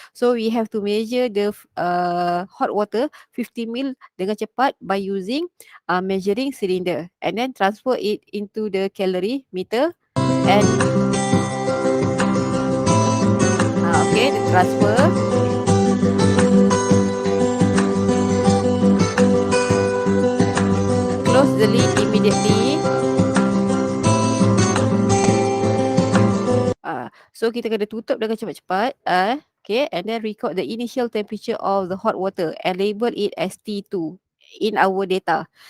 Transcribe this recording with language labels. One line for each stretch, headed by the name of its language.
English: So we have to measure the hot water 50 ml
Malay: dengan cepat
English: by using measuring cylinder, and then transfer it into the calorie meter, and okay, the transfer. Close the lid immediately.
Malay: So kita kena tutup dengan cepat-cepat.
English: Okay, and then record the initial temperature of the hot water and label it as T2 in our data.